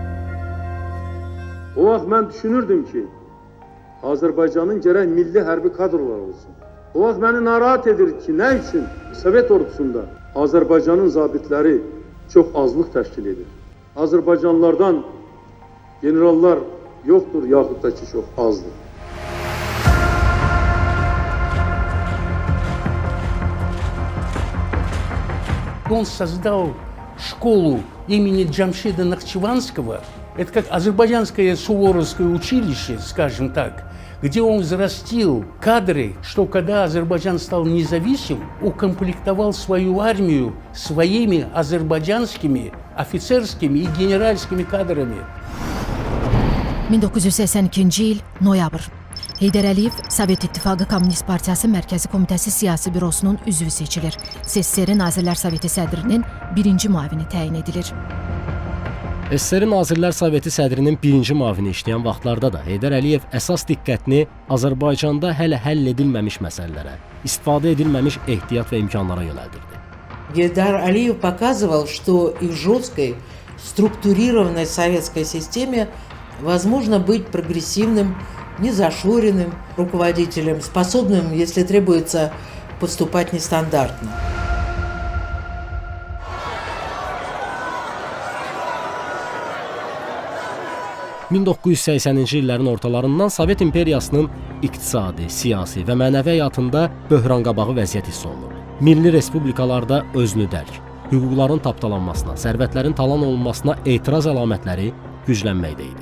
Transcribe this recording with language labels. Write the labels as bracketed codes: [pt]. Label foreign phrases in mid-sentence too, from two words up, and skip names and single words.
[az] O vaxt mən düşünürdüm ki, Azərbaycanın gərək milli hərbi kadrolar olsun. O vaxt məni narahat edir ki, nə üçün Sovet ordusunda Azərbaycanın zabitləri çox azlıq təşkil edir. Azərbaycanlılardan generallar yoxdur, yaxud da ki, çox azdır. [ru] Он создал школу имени Джамшида Нахчеванского. Это как азербайджанское суворовское училище, скажем так, где он взрастил кадры, что когда Азербайджан стал независим, укомплектовал свою армию своими азербайджанскими офицерскими и генеральскими кадрами. [az] 1982-ci il noyabr. Heydər Əliyev Sovet İttifaqı Kommunist Partiyası Mərkəzi Komitəsi Siyasi Bürosunun üzvü seçilir. SSR Nazirlər Soveti sədrinin birinci müavini təyin edilir. SSR Nazirlər Soveti sədrinin birinci müavini işləyən vaxtlarda da Heydər Əliyev əsas diqqətini Azərbaycanda hələ həll edilməmiş məsələlərə, istifadə edilməmiş ehtiyat və imkanlara yönəldirdi. [ru] Гейдар Алиев показывал, что и в жесткой, структурированной советской системе возможно быть прогрессивным, незашоренным руководителем, способным, если требуется, поступать нестандартно. [az] ...1980-ci illərin ortalarından Sovet İmperiyasının iqtisadi, siyasi və mənəvi həyatında böhranqabağı vəziyyət hiss olunur. Milli respublikalarda özünü dərk, hüquqların tapdalanmasına, sərvətlərin talan olunmasına etiraz əlamətləri güclənməkdə idi.